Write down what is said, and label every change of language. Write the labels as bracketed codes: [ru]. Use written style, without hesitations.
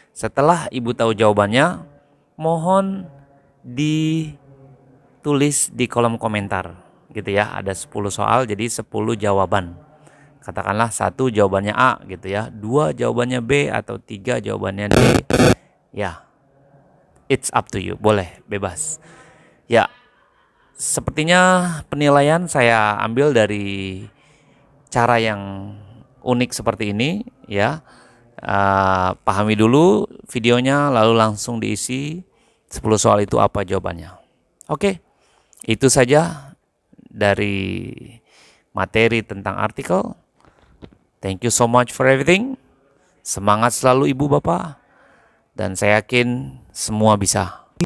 [id] Setelah Ibu tahu jawabannya, mohon ditulis di kolom komentar. gitu ya. Ada 10 soal jadi 10 jawaban. Katakanlah 1 jawabannya A gitu ya, 2 jawabannya B, atau 3 jawabannya D. [en] Ya, it's up to you, [id] boleh, bebas. Ya, sepertinya penilaian saya ambil dari cara yang unik seperti ini ya. Pahami dulu videonya lalu langsung diisi 10 soal itu apa jawabannya. Oke, itu saja dari materi tentang artikel. [en] Thank you so much for everything. [id] Semangat selalu Ibu Bapak. Dan saya yakin semua bisa.